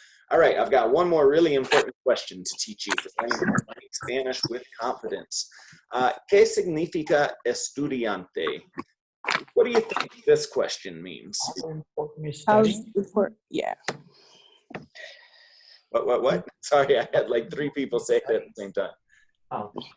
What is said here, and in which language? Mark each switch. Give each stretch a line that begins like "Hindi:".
English: All right, I've got one more really important question to teach you for learning Spanish with confidence.
Spanish: ¿Qué significa estudiante?
English: What do you think this question means? How important is How's studying? important? Yeah. What? Sorry, I had like 3 people say it at the same time. Oh.